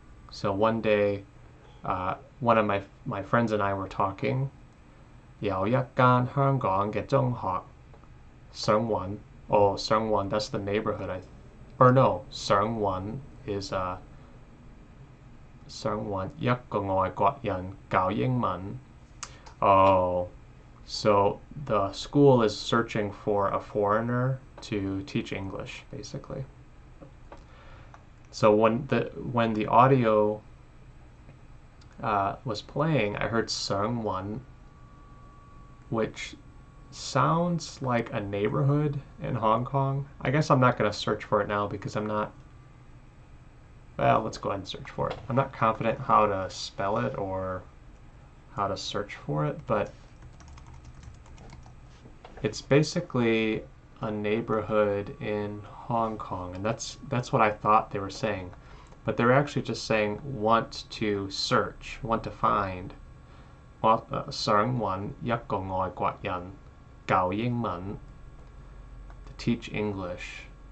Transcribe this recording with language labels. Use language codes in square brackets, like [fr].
[en] So one day, one of my friends and I were talking. [yue] 有一間香港嘅中學上運 [en] Oh, [yue] 上運, [en] that's the neighborhood. Or no, [yue] 上運 [en] is [yue] 上運一個外國人教英文. [en] Oh, so the school is searching for a foreigner to teach English, basically. So when the audio was playing, I heard Seungwon, which sounds like a neighborhood in Hong Kong. I guess I'm not going to search for it now because I'm not. Well, let's go ahead and search for it. I'm not confident how to spell it or how to search for it, but it's basically a neighborhood in Hong Kong, and that's what I thought they were saying. But they're actually just saying want to search, want to find. [yue] 想揾一個外國人教英文 [en] to teach English.